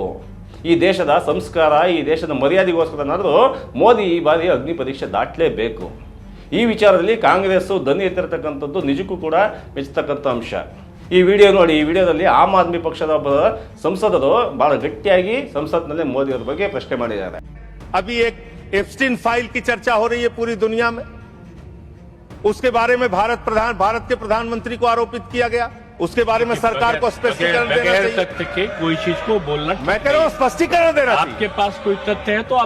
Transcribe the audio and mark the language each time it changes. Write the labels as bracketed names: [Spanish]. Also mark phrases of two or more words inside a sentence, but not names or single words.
[Kannada] ಈ ದೇಶದ ಸಂಸ್ಕಾರ, ಈ ದೇಶದ ಮರ್ಯಾದೆಗೋಸ್ಕರನಾದರೂ ಮೋದಿ ಈ ಬಾರಿ ಅಗ್ನಿ ಪರೀಕ್ಷೆ ದಾಟಲೇಬೇಕು. ಈ ವಿಚಾರದಲ್ಲಿ ಕಾಂಗ್ರೆಸ್ಸು ದನಿ ಎತ್ತಿರತಕ್ಕಂಥದ್ದು ನಿಜಕ್ಕೂ ಕೂಡ ಮೆಚ್ಚತಕ್ಕಂಥ ಅಂಶ. ಈ ವಿಡಿಯೋ ನೋಡಿ, ಈ ವಿಡಿಯೋದಲ್ಲಿ ಆಮ್ ಆದ್ಮಿ ಪಕ್ಷದ ಒಬ್ಬ ಸಂಸದರು ಬಹಳ ಗಟ್ಟಿಯಾಗಿ ಸಂಸತ್ನಲ್ಲಿ ಮೋದಿ ಅವರ ಬಗ್ಗೆ ಪ್ರಶ್ನೆ ಮಾಡಿದ್ದಾರೆ. [Hindi] अभी एक एप्स्टीन फाइल की चर्चा हो रही है पूरी दुनिया में। उसके बारे में भारत के प्रधानमंत्री को आरोपित किया गया। उसके बारे में सरकार को स्पष्टीकरण देना चाहिए। तथ्य के कोई चीज को बोलना, मैं कह रहा हूँ स्पष्टीकरण देना चाहिए। आपके पास कोई तथ्य है तो आप